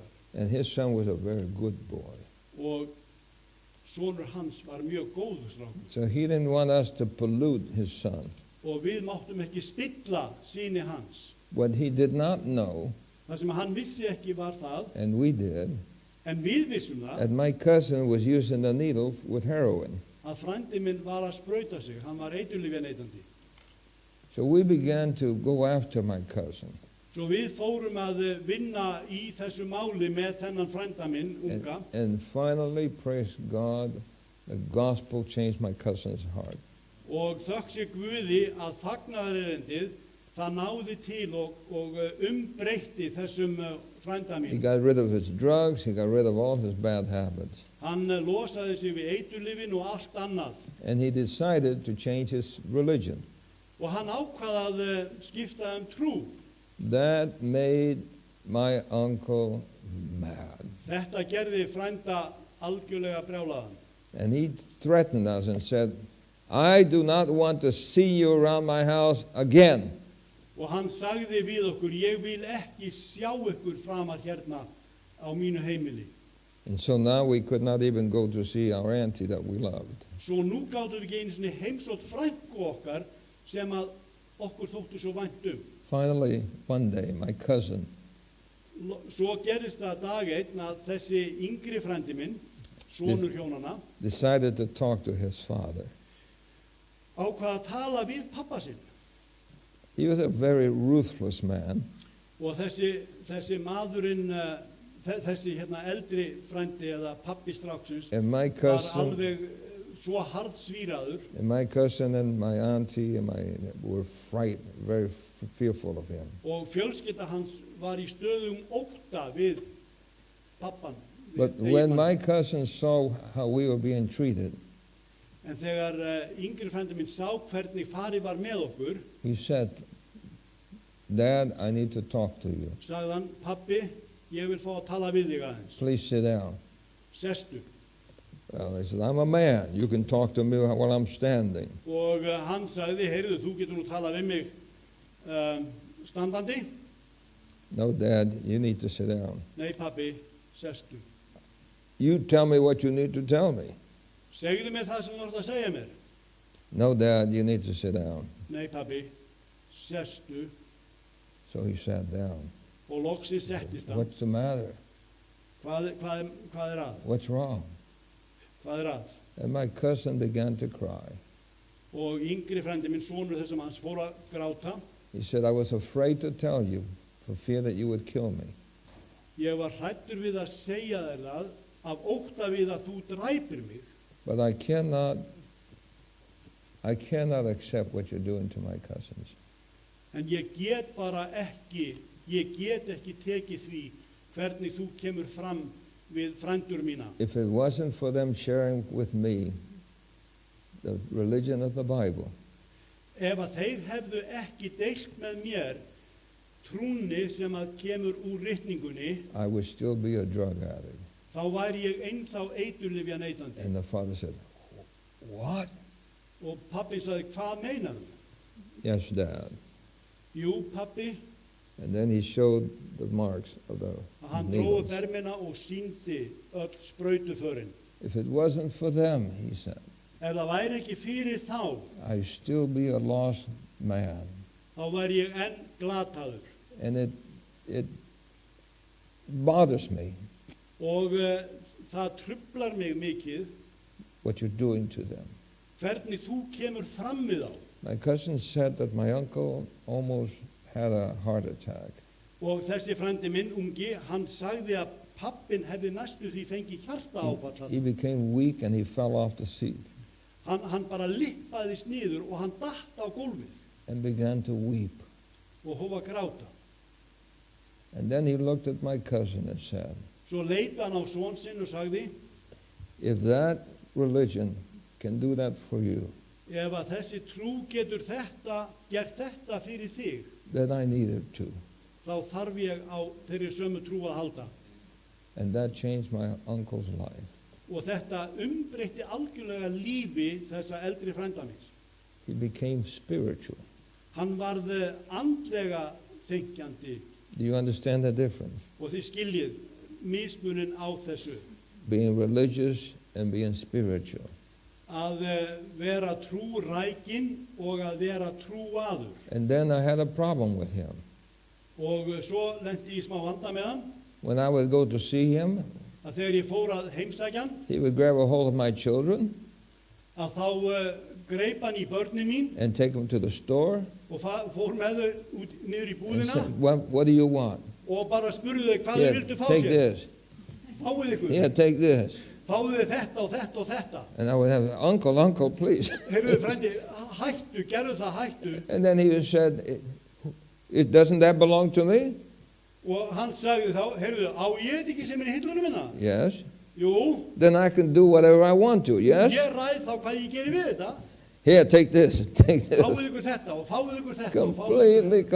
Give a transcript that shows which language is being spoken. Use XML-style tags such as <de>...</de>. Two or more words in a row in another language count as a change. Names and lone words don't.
<en>And his son was a very good boy.</en> <is>Og sonur hans var mjög góður strákur.</is> <en>So he didn't want us to pollute his son.</en> <is>Og við máttum ekki spilla syni hans.</is> <en>What he did not know,</en> <is>Það sem hann vissi ekki var það,</is> <en>and we did,</en> <is>en við vissum það,</is> <en>that my cousin was using a needle with heroin.</en> <is>að frændi minn var að sprauta sig. Hann var eiturlyfjaneytandi.</is> <en>So we began to go after my cousin.</en> <is>Svo við fórum að vinna í þessu máli með þennan frænda minn, unga.</is> <en>And finally, praise God, the gospel changed my cousin's heart.</en> <is>Og þökk sé Guði að fagnaðarerindið, það náði til og umbreytti þessum frænda</is> <en>He</en> <is>mín.</is> <en>got rid of his drugs, he got rid of all his bad habits.</en> <is>Hann losaði sig við eiturlyfin og allt annað.</is> <en>And he decided to change his religion.</en> <is>Og hann ákvað að skipta trú.</is> <en>That made my uncle mad.</en> <is>Þetta gerði frænda algjörlega brjálaðan.</is> <en>And he threatened us and said, I do not want to see you around my house again.</en> <is>Og hann sagði við okkur, ég vil ekki sjá ykkur framar hérna á mínu heimili.</is> <en>And so now we could not even go to see our auntie that we loved.</en> <is>Svo nú gátum við ekki einu sinni heimsótt frænku okkar sem að okkur þóttu svo vænt</is> <en>Finally, one day, my cousin,</en> <is>Svo gerist það dag einn að þessi yngri frændi minn, sonur hjónana,</is> <en>decided to talk to his father.</en> <is>ákvað að tala við pappa sinn.</is> <en>He was a very ruthless man.</en> <is>Og þessi maðurinn, þessi eldri frændi eða pappi stráksins</is> <en>And my</en> <is>var</is> <en>cousin,</en> <is>alveg svo harðsvíraður</is> <en>and my auntie and were frightened, very fearful of him.</en> <is>og fjölskylda hans var í stöðum ótta við pappan.</is> <en>But when my cousin saw how we were being treated,</en> <is>En þegar yngri frændi minn sá hvernig farið var með okkur,</is> <en>he said, Dad, I need to talk to you.</en> <is>sagði hann, pappi, ég vil fá að tala við þig aðeins.</is> <en>Please sit down.</en> <is>Sestu.</is> <en>Well, he said, I'm a man. You can talk to me while I'm standing.</en> <is>Og hann sagði, heyrðu, þú getur nú talað við mig standandi.</is> <en>No, Dad, you need to sit down.</en> <is>Nei, pappi, sestu.</is> <en>You tell me what you need to tell me.</en> <is>Segðu mér það sem þú ert að segja mér.</is> <en>No, Dad, you need to sit down.</en> <is>Nei, pappi, sestu.</is> <en>So he sat down.</en> <is>Og loksins settist hann.</is> <en>What's the matter?</en> <is>Hvað er að?</is> <en>What's wrong?</en> <is>Hvað er að?</is> <en>And my cousin began to cry.</en> <is>Og yngri frændi minn, sonur þessum hans, fór að gráta.</is> <en>He said, I was afraid to tell you for fear that you would kill me.</en> <is>Ég var hræddur við að segja þér það af ótta við að þú dræpir mig.</is> <en>But I cannot accept what you're doing to my cousins.</en> <is>En ég get ekki tekið því hvernig þú kemur fram við frændur mína.</is> <en>If it wasn't for them sharing with me the religion of the Bible,</en> <is>Ef að þeir hefðu ekki deilt með mér trúnni sem að kemur úr ritningunni,</is> <en>I would still be a drug addict.</en> <is>þá væri ég ennþá eiturlyfjaneytandi.</is> <en>And the father said, what?</en> <is>Og pappi sagði, hvað meinarðu?</is> <en>Yes, Dad.</en> <is>Jú, pappi,</is> <en>And then he showed the marks of the</en> <is>hann dróði</is> <en>needles.</en> <is>bermina og sýndi öll sprautuförin.</is> <en>If it wasn't for them, he said,</en> <is>Ef það væri ekki fyrir þá,</is> <en>I'd still be a lost man.</en> <is>þá væri ég enn glataður.</is> <en>And it bothers me</en> <is>Og það truflar mig mikið</is> <en>what you're doing to them.</en> <is>hvernig þú kemur fram við þá.</is> <en>My cousin said that my uncle almost had a heart attack.</en> <is>Og þessi frændi minn, ungi, hann sagði að pappin hefði næstu því fengið hjartaáfall.</is> <en>He became weak and he fell off the seat.</en> <is>Hann bara lippaðist niður og hann datt á gólfið</is> <en>and began to weep.</en> <is>og hóf að gráta.</is> <en>And then he looked at my cousin and said,</en> <is>Svo leit hann á son sinn og sagði,</is> <en>if that religion can do that for you,</en> <is>ef að þessi trú getur gert þetta fyrir þig,</is> <en>then I need it too.</en> <is>þá þarf ég á þeirri sömu trú að halda.</is> <en>And that changed my uncle's life.</en> <is>Og þetta umbreytti algjörlega lífi þessa eldri frænda míns.</is> <en>He became spiritual.</en> <is>Hann varð andlega þenkjandi</is> <en>Do you understand the difference?</en> <is>og þið skiljið mismunin á þessu.</is> <en>Being religious and being spiritual.</en> <is>Að vera trúrækin og að vera trúaður.</is> <en>And then I had a problem with him.</en> <is>Og svo lenti ég í smá vanda með hann,</is> <en>When I would go to see him,</en> <is>að þegar ég fór að heimsækja hann,</is> <en>he would grab a hold of my children</en> <is>að þá greip hann í börnin mín</is> <en>and take them to the store</en> <is>og fór með þau niður í</is> <en>and</en> <is>búðina</is> <en>said, what do you want?</en> <is>og bara spurði þau hvað þau</is> <en>Here,</en> <is>vildu fá</is> <en>take</en> <is>sér.</is> <en>this.</en> <is>Fáið ykkur,</is> <en>Here, take this.</en> <is>fáið þau þetta og þetta og þetta.</is> <en>And I would have, uncle, please.</en> <is>Heyrðu frændi, hættu, gerðu það hættu.</is> <en>And then he said, doesn't that belong to me?</en> <is>Og hann sagði þá, heyrðu, á ég þetta ekki sem er í hillunum minna?</is> <en>Yes.</en> <is>Jú,</is> <en>Then I can do whatever I want to, yes?</en> <is>ég ræð þá hvað ég geri við þetta.</is> <en>Here, take this, take this.</en> <is>Fáið ykkur þetta og fáið ykkur þetta og fáið ykkur.</is>